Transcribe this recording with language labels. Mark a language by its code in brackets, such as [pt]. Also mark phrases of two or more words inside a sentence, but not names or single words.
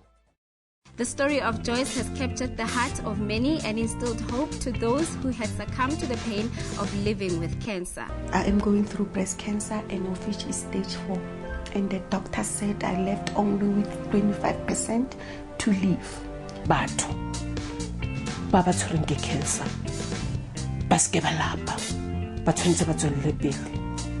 [en] The story of Joyce has captured the heart of many and instilled hope to those who had succumbed to the pain of living with cancer. I am going through breast cancer and of which is stage 4. And the doctor said I left only with 25% to live. [tn] Batho baba tshwereng ke cancer ba ske ba lapa ba tshwanetse ba tswelele pele.